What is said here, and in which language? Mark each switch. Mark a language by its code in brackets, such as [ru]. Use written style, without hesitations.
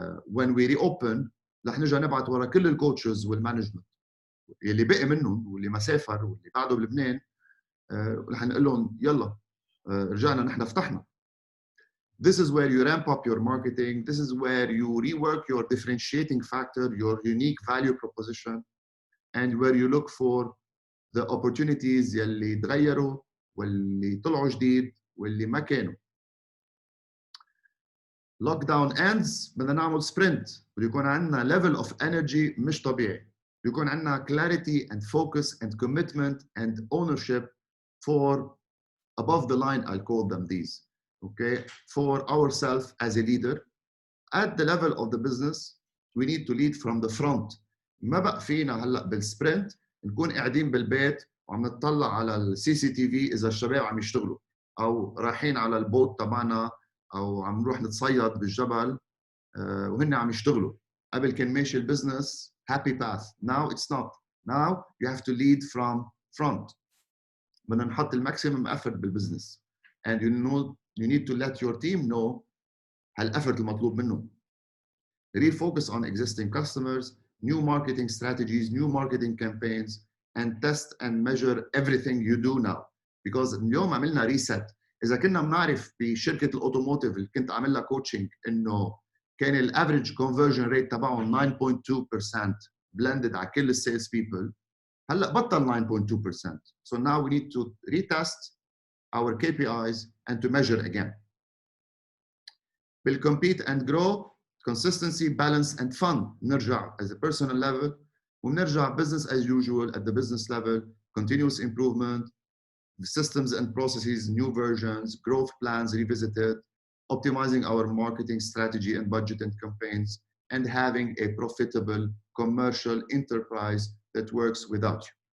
[en] when we reopen [ar] رح نرجع نبعث ورا كل الكوتشز والمانجمنت اللي بقي منهم واللي ما سافر واللي بعده بلبنان، رح نقول لهم يلا رجعنا نحن فتحنا. [en] This is where you ramp up your marketing. This is where you rework your differentiating factor, your unique value proposition, and where you look for the opportunities [ar] يلي تغيروا واللي طلعوا جديد واللي ما كانوا. لوك داون [en] ends [ar] بدنا نعمل سبرنت، بده يكون عندنا [en] level of energy [ar] مش طبيعي، بده يكون عندنا [en] clarity and focus and commitment and ownership for above the line, I'll call them these, okay, for ourselves as a leader. At the level of the business, we need to lead from the front. [ar] ما بقى فينا هلا بالسبرنت نكون قاعدين بالبيت وعم نطلع على السي سي تي في اذا الشباب عم يشتغلوا، او رايحين على البوت تبعنا، او عم نروح نتصيد بالجبل وهن عم يشتغلوا. قبل كان ماشي البزنس [en] happy path. Now it's not. Now you have to lead from front. [ar] بدنا نحط الماكسيمم effort بالبزنس. [en] And you need to let your team know [ar] هالeffort المطلوب منه. [en] Refocus on existing customers, new marketing strategies, new marketing campaigns, and test and measure everything you do now. Because [ar] اليوم عملنا ريست. إذا كنا بنعرف بشركة الأوتوموتيف اللي كنت عامل لها كوتشنج إنه كان الافريج [en] conversion rate [ar] تبعهم 9.2% blended على كل السيلز بيبل، هلا بطل 9.2%. [en] So now we need to retest our KPIs and to measure again. We'll compete and grow. Consistency, balance, and fun. [ar] نرجع [en] as a personal level [ar] ونرجع [en] business as usual at the business level. Continuous improvement, systems and processes, new versions, growth plans revisited, optimizing our marketing strategy and budget and campaigns, and having a profitable commercial enterprise that works without you.